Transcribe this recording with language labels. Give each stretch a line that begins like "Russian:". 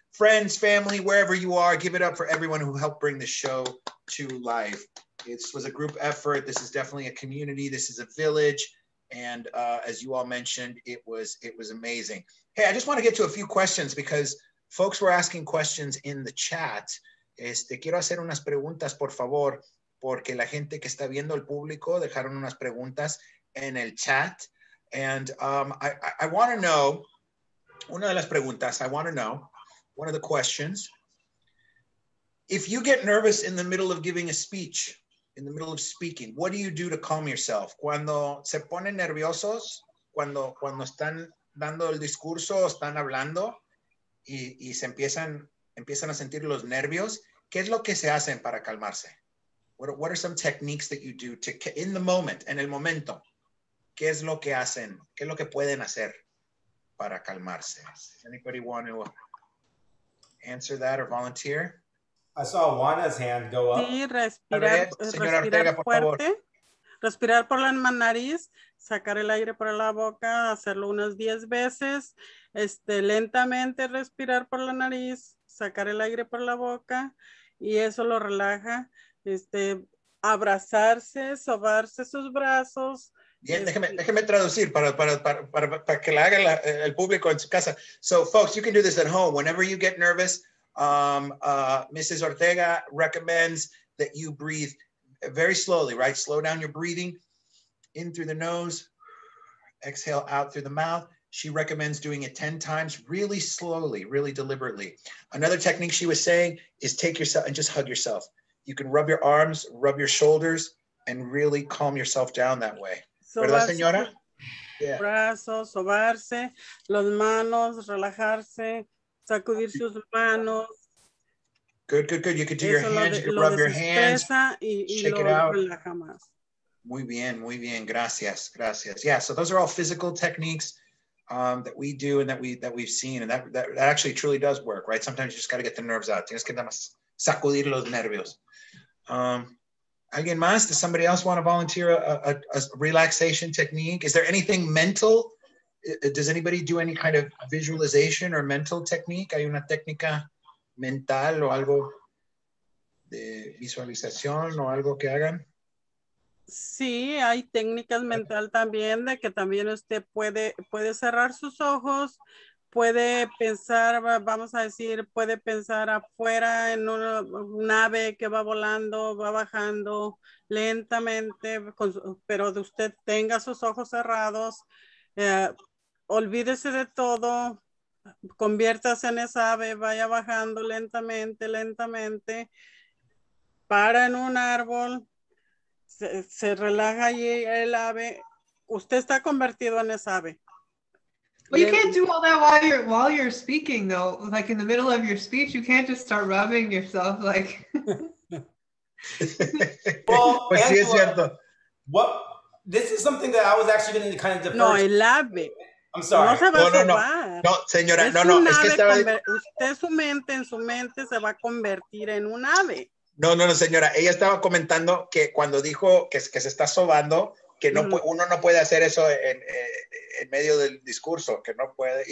English: Friends, family, wherever you are, give it up for everyone who helped bring the show to life. It was a group effort. This is definitely a community. This is a village. And as you all mentioned, it was amazing. Hey, I just want to get to a few questions because folks were asking questions in the chat.
Spanish: Quiero hacer unas preguntas, por favor, porque la gente que está viendo, el público, dejaron unas preguntas en el chat.
English: And I want to know,
Spanish: una de las preguntas,
English: I want to know, one of the questions, if you get nervous in the middle of giving a speech, in the middle of speaking, what do you do to calm yourself?
Spanish: Cuando se ponen nerviosos, cuando están dando el discurso, están hablando y se empiezan a sentir los nervios, ¿Qué es lo que se hacen para calmarse?
English: What are some techniques that you do in the moment,
Spanish: en el momento? ¿Qué es lo que hacen? ¿Qué es lo que pueden hacer para calmarse?
English: Does anybody want to answer that or volunteer? I saw Juana's hand go up.
Spanish: Sí, Ver, señora Ortega, por favor. fuerte, respirar por la nariz, sacar el aire por la boca, hacerlo unas 10 veces, lentamente respirar por la nariz, sacar el aire por la boca y eso lo relaja, abrazarse, sobarse sus brazos. Bien, déjeme traducir para que la haga el público en su casa.
English: So, folks, you can do this at home. Whenever you get nervous, Mrs. Ortega recommends that you breathe very slowly, right? Slow down your breathing in through the nose, exhale out through the mouth. She recommends doing it 10 times, really slowly, really deliberately. Another technique she was saying is take yourself and just hug yourself. You can rub your arms, rub your shoulders, and really calm yourself down that way.
Spanish: ¿Verdad, señora? Yeah. Brazos, sobarse, las manos, relajarse, sacudir sus manos.
English: Good. You could do your hands, you could rub your hands, shake it out.
Spanish: Muy bien, gracias.
English: Yeah, so those are all physical techniques that we do and that we've seen, and that actually truly does work, right? Sometimes you just got to get the nerves out.
Spanish: Tienes que nada más sacudir los nervios. ¿Alguien más?
English: Does somebody else want to volunteer a relaxation technique? Is there anything mental? Does anybody do any kind of visualization or mental technique?
Spanish: ¿Hay una técnica mental o algo de visualización o algo que hagan? Sí, hay técnicas mental también, de que también usted puede cerrar sus ojos, puede pensar, vamos a decir, puede pensar afuera en una nave que va volando, va bajando lentamente, pero de usted tenga sus ojos cerrados, olvídese de todo, conviértase en esa ave, vaya bajando lentamente, para en un árbol, se relaja allí el ave, usted está convertido en esa ave.
English: Well, you can't do all that while you're speaking though. Like in the middle of your speech, you can't just start rubbing yourself like. Well,
Spanish: pues sí, es cierto.
English: This is something that I was actually going to kind of defer.
Spanish: No, el ave.
English: I'm sorry.
Spanish: No se va a sobar. No, señora, es no, es que estaba... Usted en su mente se va a convertir en un ave. No, señora, ella estaba comentando que cuando dijo que se está sobando, que no uno no puede hacer eso en medio del discurso, que no puede.